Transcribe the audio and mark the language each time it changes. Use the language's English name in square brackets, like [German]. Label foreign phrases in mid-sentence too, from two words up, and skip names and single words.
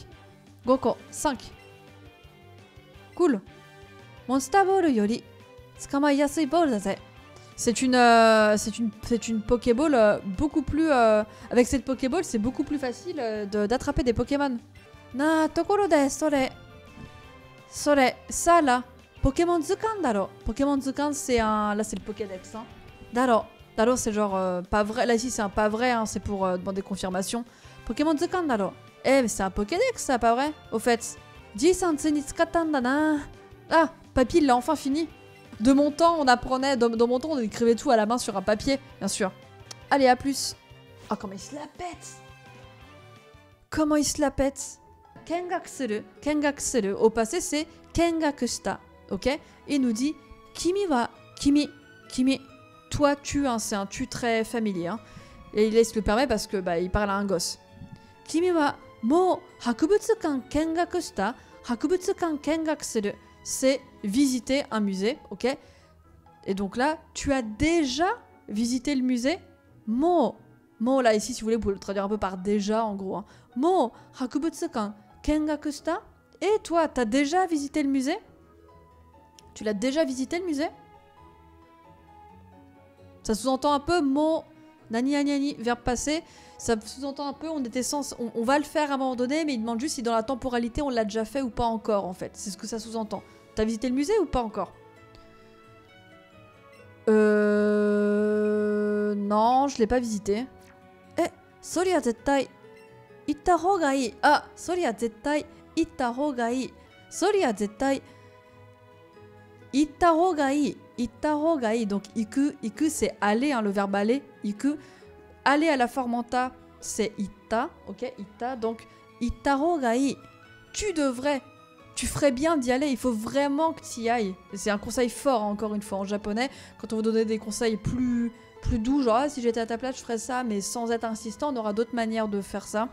[Japanese] 五個、5。クール. モンスターボールより捕まえやすいボールだぜ. [French] C'est une Pokéball beaucoup plus... avec cette Pokéball, c'est beaucoup plus facile d'attraper des Pokémon. [Japanese] なところでそれ。それ, [French] ça là. Pokémon Zukan daro. Pokémon Zukan, c'est un... Là, c'est le Pokédex. Hein. Daro. Daro, c'est genre pas vrai. Là, ici, c'est un pas vrai. Hein. C'est pour demander confirmation. [Japanese] ポケモン図鑑だろ. [French] Eh, mais c'est un Pokédex, ça, pas vrai? Au fait. [Japanese] 爺さんついに作ったんだな. [French] Ah, papy, il l'a enfin fini. De mon temps, on apprenait... Dans mon temps, on écrivait tout à la main sur un papier, bien sûr. Allez, à plus. Oh, comment il se la pète. Comment il se la pète. [Japanese] 見学する。見学する. [French] Au passé, c'est kengakushita. Ok? Il nous dit [Japanese] 君は... [French] Kimi. Kimi. Toi, tu, hein, c'est un tu très familier. Hein. Et il se le permet parce que bah, il parle à un gosse. [Japanese] 君はもう博物館見学した. 博物館見学する. [French] C'est visiter un musée, ok? Et donc là, tu as déjà visité le musée? [Japanese] Mo. [French] Mo, là, ici, si vous voulez, vous pouvez le traduire un peu par déjà, en gros. Hein. [Japanese] もう博物館見学した. [French] Et toi, t'as déjà visité le musée? Tu l'as déjà visité le musée? Ça sous-entend un peu [Japanese] もう何何何, [French] verbe passé. Ça sous-entend un peu, on va le faire à un moment donné, mais il demande juste si dans la temporalité on l'a déjà fait ou pas encore en fait. C'est ce que ça sous-entend. T'as visité le musée ou pas encore? Non, je l'ai pas visité. [Japanese] え、それは絶対行った方がいい. あ、それは絶対行った方がいい。それは絶対行った方がいい. 行った方がいい. [French] Donc iku c'est aller, hein, le verbe aller. Iku. Aller à la Formanta, c'est itta, ok, itta, donc [Japanese] 行った方がいい. [French] Tu devrais, tu ferais bien d'y aller, il faut vraiment que tu y ailles. C'est un conseil fort, hein, encore une fois, en japonais, quand on vous donner des conseils plus doux, genre ah, si j'étais à ta place, je ferais ça, mais sans être insistant, on aura d'autres manières de faire ça.